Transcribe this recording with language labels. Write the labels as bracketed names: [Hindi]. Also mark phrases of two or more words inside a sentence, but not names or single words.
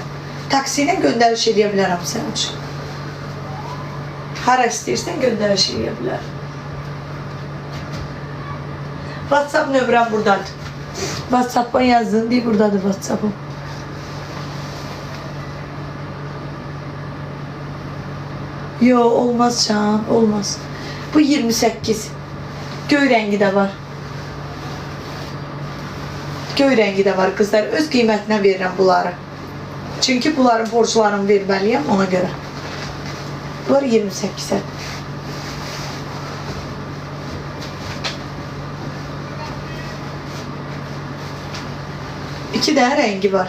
[Azerbaijani] Taksi ilə göndəriş edə bilərəm sənin üçün. Hara istəyirsən göndəriş edə bilərəm. WhatsApp nömrəm buradadır. [Turkish] WhatsApp'a yazın diye buradadır WhatsApp'ım. Yo olmaz can, olmaz. [Azerbaijani] Bu 28. Göy rengi de var. Göy rengi de var kızlar. Öz qiymətinə verirəm bunları. Çünkü bunların borçlarını verməliyəm ona göre. [Turkish] Bunlar 28'e. İki tane rengi var.